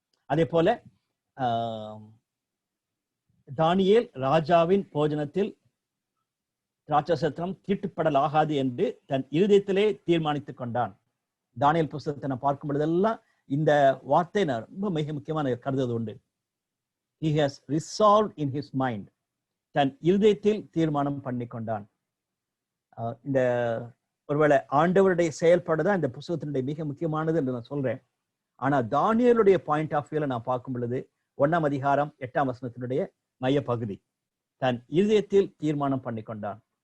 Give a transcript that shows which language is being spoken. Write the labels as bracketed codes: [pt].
[ta] அதே போல தானியேல் ராஜாவின் போஜனத்தில் திராட்சரசம் தீட்டுப்படலாகாது என்று தன் இருதயத்திலே தீர்மானித்துக் கொண்டான். தானியேல் புஸ்தகத்தை நான் பார்க்கும் பொழுதெல்லாம் இந்த வார்த்தை நான் ரொம்ப மிக முக்கியமான கருதுவது உண்டு. [en] He has resolved in his mind. [ta] தன் இருதயத்தில் தீர்மானம் பண்ணி கொண்டான். இந்த ஒருவேளை ஆண்டவருடைய செயல்பாடுதான் இந்த புஸ்தகத்தினுடைய மிக முக்கியமானது என்று நான் சொல்றேன். ஆனா தானியேலுடைய பாயிண்ட் ஆஃப் வியூல நான் பார்க்கும் பொழுது 1ஆம் அதிகாரம் 8ஆம் வசனத்தினுடைய மைய பகுதி, தன் இருதயத்தில் தீர்மானம் பண்ணி கொண்டான்.